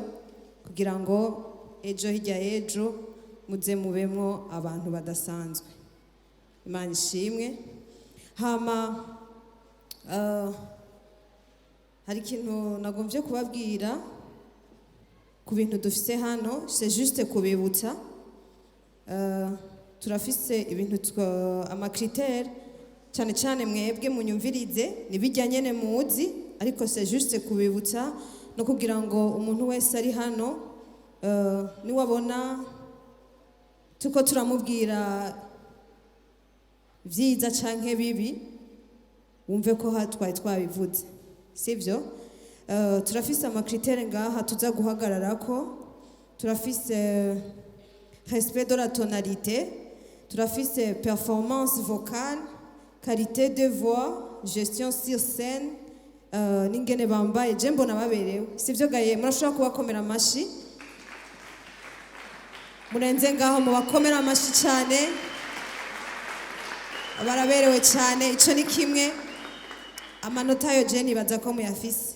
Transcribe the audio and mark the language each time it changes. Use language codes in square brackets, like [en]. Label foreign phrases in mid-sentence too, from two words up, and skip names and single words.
[rn] Kugira ngo ejo hirya ejo muze mubemwo abantu badasanzwe. Imana ishimwe. Hama hari ikintu nagomvye kubabwira ku bintu dufise hano, [fr] c'est juste kubibutsa. [rn] Turafise ibintu amakritère cyane cyane mwebwe munyumvirize nibijya nyene muzi, ariko [fr] c'est juste [rn] kubibutsa no kugira ngo umuntu wese ari hano niwabona tuko turamubwira vyiza canke bibi wumve ko hatwaye twabivuze. Sivyo? Turafise amakritère ngaha tuza guhagararako. [fr] Turafise respect de la tonalité, turafise performance vocale, qualité de voix, gestion sur scène, [rn] n'ingene bambaye je mbona baberewe. Sivyo gaye murashobora kubakomera amashi. Murenze ngaho mubakomera amashi cyane. Baraberewe cyane, ico ni kimwe. Amanota yo je nibaza ko muyafise.